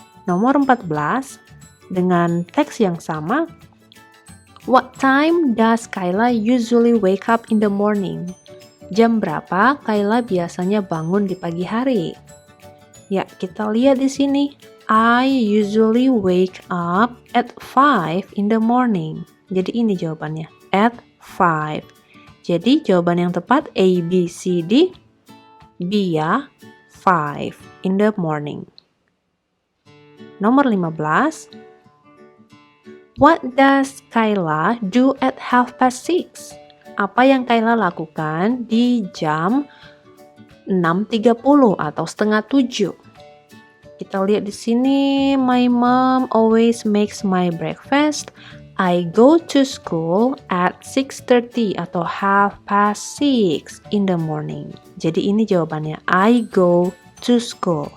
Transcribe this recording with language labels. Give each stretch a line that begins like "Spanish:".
Indonesian: Nomor 14, dengan teks yang sama.
English: What time does Kayla usually wake up in the morning?
Indonesian: Jam berapa Kayla biasanya bangun di pagi hari? Ya, kita lihat di sini.
English: I usually wake up at 5 in the morning.
Indonesian: Jadi ini jawabannya, at 5. Jadi jawaban yang tepat A, B, C, D. B ya, 5 in the morning.
English: Nomor 15. What does Kayla do at 6:30?
Indonesian: Apa yang Kayla lakukan di jam 6.30 atau setengah 7? Kita lihat di sini,
English: my mom always makes my breakfast. I go to school at 6:30 atau 6:30 in the morning.
Indonesian: Jadi ini jawabannya,
English: I go to school.